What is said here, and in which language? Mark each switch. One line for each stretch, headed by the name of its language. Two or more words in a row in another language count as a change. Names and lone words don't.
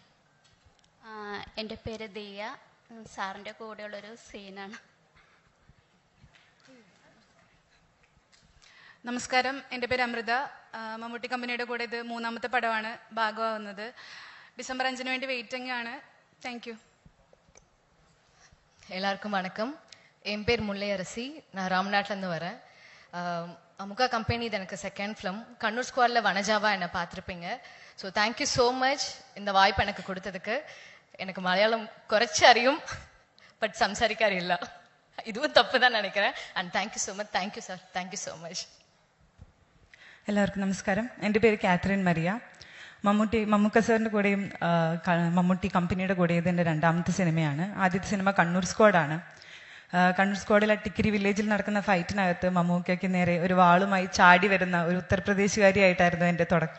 Malayalam: എൻ്റെ പേര് ദിയ. സാറിൻ്റെ കൂടെയുള്ളൊരു സീനാണ്. നമസ്കാരം, എൻ്റെ പേര് അമൃത. മമ്മൂട്ടി കമ്പനിയുടെ കൂടെ ഇത് 3ാമത്തെ പടമാണ് ഭാഗമാവുന്നത്. December 5 വേണ്ടി വെയിറ്റിംഗ് ആണ്.
English: thank you.
Tamil: எல்லாருக்கும் வணக்கம். என் பேர் முல்லையரசி. நான் ராம்நாட்டிலேருந்து வரேன். அமுகா கம்பெனி இது எனக்கு
English: second film.
Tamil: கண்ணூர் ஸ்குவாடில் வனஜாவா என்னை பார்த்துருப்பீங்க.
English: so thank you so much
Tamil: இந்த வாய்ப்பு எனக்கு கொடுத்ததுக்கு.
Malayalam: എനിക്ക് മലയാളം കുറച്ച് അറിയും, ബട്ട് സംസാരിക്കാൻ അറിയില്ല.
Tamil: இதுவும் தப்பு தான் நினைக்கிறேன்.
English: and thank you so much. thank you sir. thank you so much.
Malayalam: എല്ലാവർക്കും നമസ്കാരം. എൻ്റെ പേര് കാത്രിൻ മരിയ. മമ്മൂക്ക സാറിൻ്റെ കൂടെയും മമ്മൂട്ടി കമ്പനിയുടെ കൂടെയും ഇത് എൻ്റെ രണ്ടാമത്തെ സിനിമയാണ്. ആദ്യത്തെ സിനിമ കണ്ണൂർ സ്ക്വാഡാണ്. കണ്ണൂർ സ്ക്വാഡിലെ ടിക്കിരി വില്ലേജിൽ നടക്കുന്ന ഫൈറ്റിനകത്ത് മമ്മൂക്കയ്ക്ക് നേരെ ഒരു വാളുമായി ചാടി വരുന്ന ഒരു ഉത്തർപ്രദേശുകാരിയായിട്ടായിരുന്നു എൻ്റെ തുടക്കം.